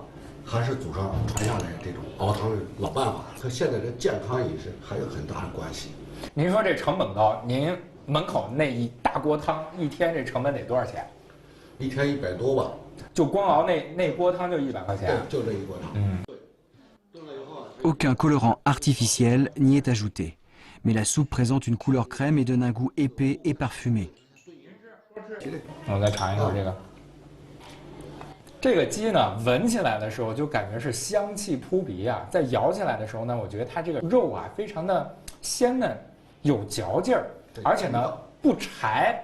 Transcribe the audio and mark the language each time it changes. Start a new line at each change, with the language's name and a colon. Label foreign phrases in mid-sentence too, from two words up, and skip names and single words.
Chinese: 还是祖上传下来这种熬汤的老办法，和现在的健康饮食还有很大的关系。您说这成本高，您门口那一大锅汤，一天这成本得多少钱？一天100多吧。就光熬那锅汤就100块钱。对，就这一锅汤。
French: Aucun colorant artificiel n'y est ajouté, mais la soupe présente une couleur crème et donne un goût épais et parfumé.
Chinese: 我再尝一口这个。这个鸡呢，闻起来的时候就感觉是香气扑鼻啊，在咬起来的时候呢，我觉得它这个肉啊非常的鲜嫩，有嚼劲儿，而且呢不柴。